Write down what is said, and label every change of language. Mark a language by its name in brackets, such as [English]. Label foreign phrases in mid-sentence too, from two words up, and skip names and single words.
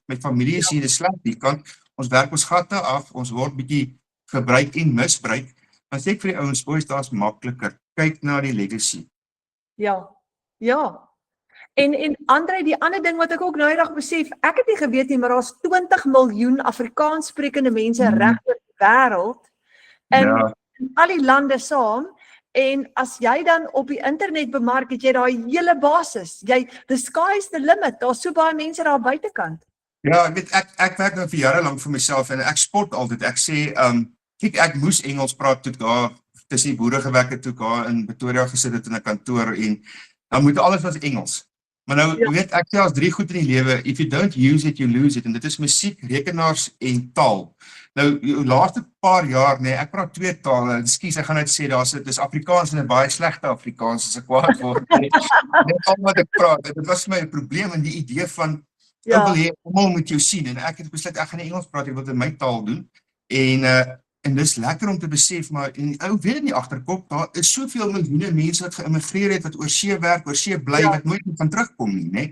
[Afrikaans] My familie is hier, dis sleg die kant, ons werk ons gatte af, ons word bietjie gebruik en misbruik, maar sê ek vir die ouens, boys, daar's makliker, kyk na die legacy. Ja, En André, die ander ding wat ek ook nou eendag besef, ek het nie geweet nie, maar daar's 20 miljoen Afrikaans sprekende mense reg oor die wêreld in al die lande saam. En as jy dan op die internet bemark, het jy daai hele basis. [English] The sky's the limit. [Afrikaans] Daar's so baie mense daar buitekant. Ja, ek weet ek werk nou vir jare lank vir myself en ek spot altyd. Ek sê kyk, ek moes Engels praat toe daar tussen die boere gewerk het toe daar in Pretoria gesit het in 'n kantoor en dan moet alles was Engels. Maar nou weet ek selfs 3 goed in die lewe, [English] if you don't use it, you lose it, [Afrikaans] en dit is musiek, rekenaars en taal. Nou, die laaste paar jaar, nee, ek praat 2 tale, ekskuus, ek gaan net sê, dis Afrikaans en 'n baie slegte Afrikaans, as ek kwaad word. Net al wat ek praat, dit was vir my 'n probleem in die idee van, ek wil hê, almal moet jou sien, en ek het besluit, ek gaan nie Engels praat, ek wil dit in my taal doen, en dis lekker om te besef, maar en ou weet in die agterkop, daar is soveel miljoene mense wat geïmmigreer het, wat oor see werk, oor see bly, wat nooit meer van terugkom nie, né?